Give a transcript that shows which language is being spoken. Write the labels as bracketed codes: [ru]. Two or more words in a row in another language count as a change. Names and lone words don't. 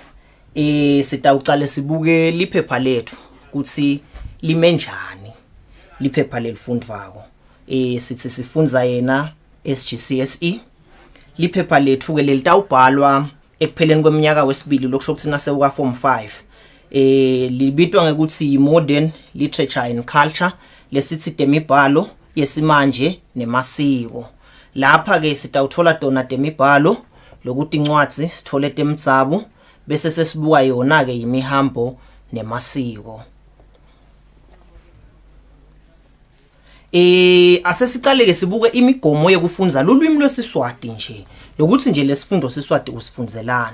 [ss] Sitawucala sibuke liphepha lethu ukuthi limenjani liphepha lelifundvako. Sithi sifundza yena SGCSE liphepha lethu ke lelitawubhalwa ekupheleni kweminyaka wesibili lokusho ukuthi nase uka form 5 libitwa ngekuthi [en] modern literature and culture [ss] lesithi temibhalo yesimanje nemasiko. Lapha ke sitawuthola tona temibhalo lokuthi incwadi sithole temtsabu bese sesibuka yona ke imihambo nemasiko. Asesicale ke sibuke imigomo yekufundza lulwimi lwesiswati nje lokuthi nje lesifundo siswati usifunzelani.